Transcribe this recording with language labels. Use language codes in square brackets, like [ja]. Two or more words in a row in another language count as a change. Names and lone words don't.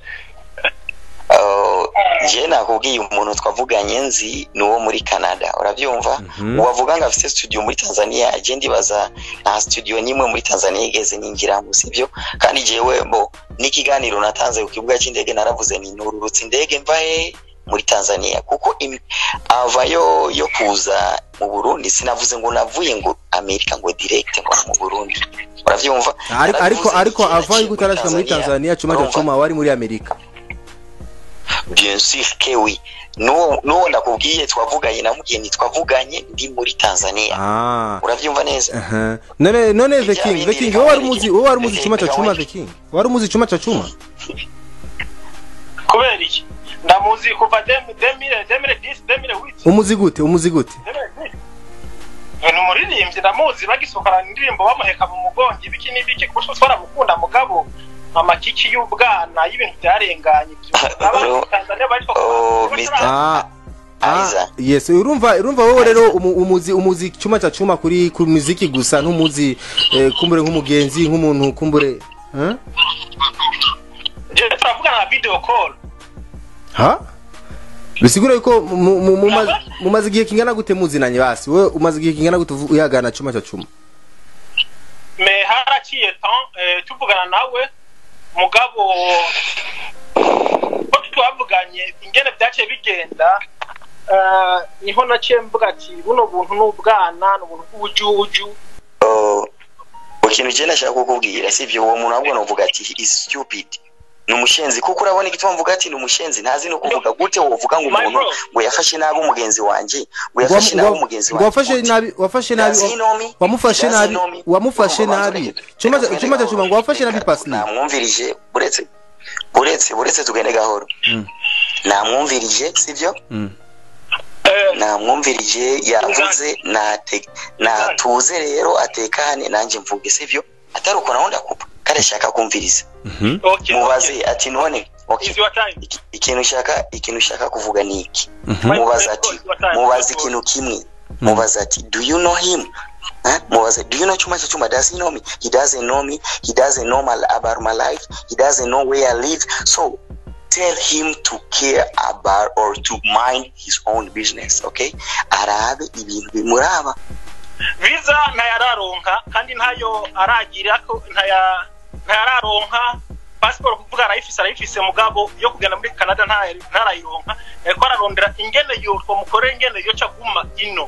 [rn] je nakubwiye umuntu twavuganye nzi nuwo muri Canada uravyumva uwavuga ngo afite studio muri Tanzania je ndibaza nta studio nimwe muri Tanzania igeze ningira mu sivyo kandi jewe bo n'ikiganiro natanze ku kibuga cy'indege naravuze ni nururutse indege mvahe muri Tanzania kuko ava yo kuza mu Burundi sinavuze ngo navuye ngo Amerika ngo direct ngo mu Burundi uravyumva ariko ava yuko utarashika muri Tanzania Chuma cha Chuma wari muri Amerika [fr] bien sûr que oui [rn] no nakubwiye twavuganye namubwiye twavuganye ndi muri Tanzania uravyumva neza none [en] the king [rn] wowe wari umuzi Chuma cha Chuma [en] the king [rn] wari umuzi Chuma cha Chuma kubera iki ndamuzi kuva 2010 umuzi gute ni umuririmbyi ndamuzi bagisokana indirimbo bamuheka mu mugongi biki n'ibiki kuko twaramukunda mugabo amakiki y'ubwana y'ibintu byarenganye yes urumva wowe rero umuzi Chuma cha Chuma kuri muziki gusa ntumuzi kumbure nk'umugenzi nk'umuntu kumbure [en] je turavugana na video call [rn] bisigura yuko mumaze igihe kingana gute muzinanye basi wewe umaze igihe kingana gute uyagana Chuma cha Chuma me haraciye tuvugana nawe mugabo ko twavuganye ingene byace bigenda niho naciye mvuga ati buno buntu n'ubwana n'ubuntu bw'ubujuju ikintu je nashaka kukubwira sivyo uwo muntu ahubwo novuga ati [en] is stupid [rn] numushenzi kuko urabona igituma mvuga ati numushenzi ntazi no kuvuga gute wovuga ngo umuntu ngo yafashe nabi umugenzi wanje ngo yafashe nabi umugenzi wanje wafashe nabi wamufashe nabi Chuma cha Chuma ngo wafashe nabi Pasli namwumvirije buretse tugende gahoro namwumvirije sivyo namwumvirije yavuze natuze rero atekane nanje mvuge sivyo atari uko naho ndakupa kare shaka kumviriza mubaze ati none ikintu shaka kuvuga niki mubaze ikintu kimwe mubaze ati [en] do you know him mubaze do you know Chuma cha Chuma does he know me he doesn't know me he doesn't know about my life he doesn't know where I live so tell him to care about or to mind his own business okay [rn] arabe ibintu bimuraba visa ntayararonka kandi ntayo aragira ko ntayararonka passport kuvuga arayifise mugabo yo kugenda muri Canada ntarayironka ko ararondera ingene yo twamukore ingene yo caguma ino